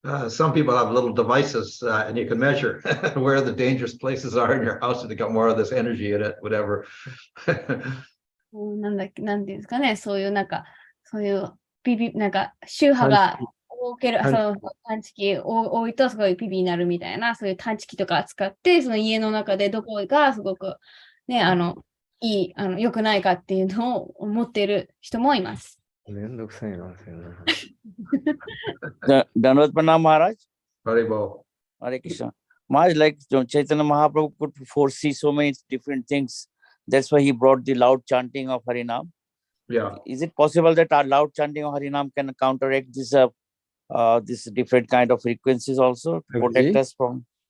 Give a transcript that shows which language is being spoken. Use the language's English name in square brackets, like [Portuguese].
[English] Some people have little devices and you can measure where the dangerous places are in your house to get more of this energy in it, whatever. [Japanese] なんていうんですかね、そういうそういう周波が多ける、探知機多いとすごいピピになるみたいな、そういう探知機とか使って、その家の中でどこがすごくね、良くないかっていうのを思っている人もいます。めんどくさいな、それな。 [English] Dandavat Pranam Maharaj. Haribo. Hare Krishna. Maharaj, like Chaitanya Mahaprabhu could foresee so many different things. That's why he brought the loud chanting of Harinam. Yeah. Is it possible that our loud chanting of Harinam can counteract this different kind of frequencies also, protect us from?